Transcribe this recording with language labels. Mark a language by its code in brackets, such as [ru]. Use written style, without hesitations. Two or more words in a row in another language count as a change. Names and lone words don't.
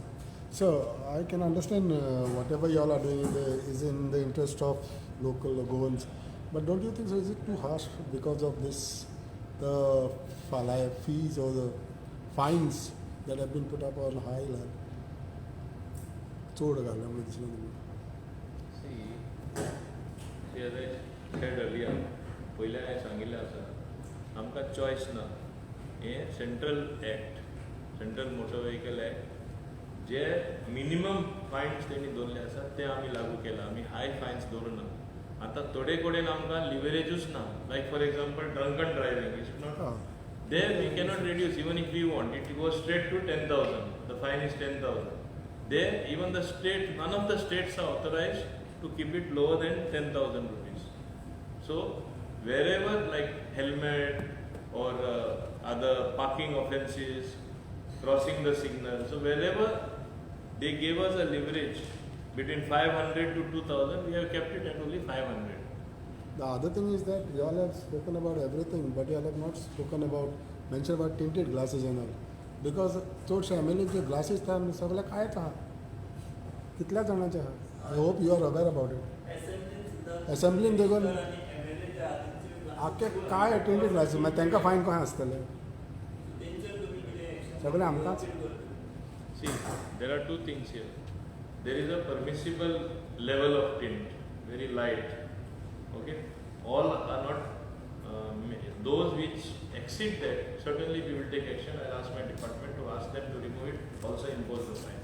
[en] So I can understand whatever you all are doing is in the interest of local goals, but don't you think so? Is it too harsh because of this, the fees or the fines that have been put up on high level? See, as I said earlier, [kok] पहिले हांवें सांगिल्लें आसा, आमकां चॉयस ना. हें [en] central act, central motor vehicle act, [kok] जे [en] minimum fines [kok] तेणी दवरले आसा ते आमी लागू केला. आमी [en] high fines [kok] दवरुना. आतां थोडे कडेन आमकां लिवरेजूच ना. [en] like for example drunken driving is not. There we cannot reduce even if we want. It goes straight to 10,000. The fine is 10,000. There even the state, none of the states are authorized to keep it lower than 10,000 rupees. So wherever like helmet or other parking offences, crossing the signal, so wherever they gave us a leverage between 500 to 2,000, we have kept it at only 500. The other thing is that you all have spoken about everything, but you all have not spoken about, mentioned about tinted glasses and all. [kok] Because चोडशे MLA जे glasses था सगळ्या कायच आहा. कितल्या जाणांचे आहा? [en] I hope you are aware about it. Assembly they go [kok] आख्खे काय [en] tinted glasses, [kok] मागीर तांकां फायन कशें आसतलें? सगळें आमकांच. [en] See, there are two things here. There is a permissible level of tint, very light. Okay, all are not. those which exceed that, certainly we will take action. I'll ask my department to ask them to remove it, also impose the fine.